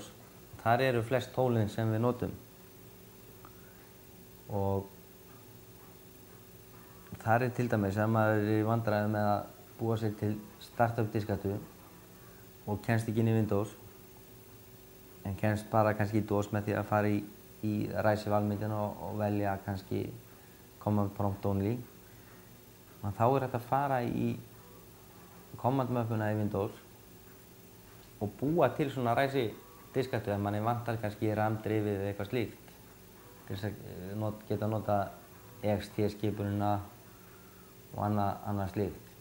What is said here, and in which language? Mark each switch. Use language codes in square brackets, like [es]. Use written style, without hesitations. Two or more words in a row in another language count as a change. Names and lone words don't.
[is] Þar eru flest tólin sem við notum. Og þar er til dæmis að maður er í vandræðum með að búa sér til startup diskatu og kemst ekki inn í Windows en kemst bara kannski í DOS með því að fara í ræsi valmyndina og velja kannski [en] command prompt only. [is] Og þá er þetta að fara í command-möppuna í Windows og búa til svona ræsi diskatu ef manni vantar kannski RAM-drifið eða eitthvað slíkt. Til þess að geta nota EXT-skipunina og annað slíkt.